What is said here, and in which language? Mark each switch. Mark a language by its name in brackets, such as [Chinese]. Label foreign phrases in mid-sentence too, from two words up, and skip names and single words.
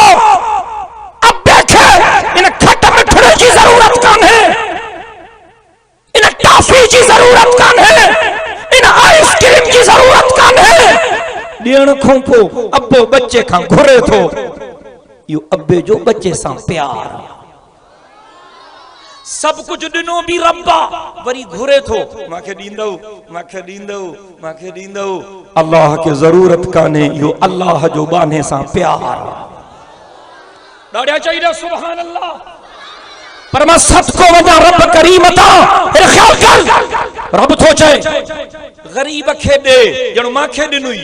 [Sindhi] अबे खे इन खट मिठड़े जी ज़रूरत कान्हे, इन टाफी जी ज़रूरत कान्हे, इन आइसक्रीम जी ज़रूरत कान्हे। ॾियण खां पोइ अबो बच्चे खां घुरे थो, इहो अबे जो बच्चे सां प्यार। सब कुछ ॾिनो बि रब्बा, वरी घुरे थो, मूंखे ॾींदो, मूंखे ॾींदो, मूंखे ॾींदो। अल्लाह खे ज़रूरत कान्हे, इहो अल्लाह जो बाने सां प्यार। ॾाढा चाहिए [Arabic] سبحان الله. [Sindhi] पर मां सदको वञा रब करीम तां, ख्याल कर, रब थो चए ग़रीब खे ॾे ॼण मूंखे ॾिनुई।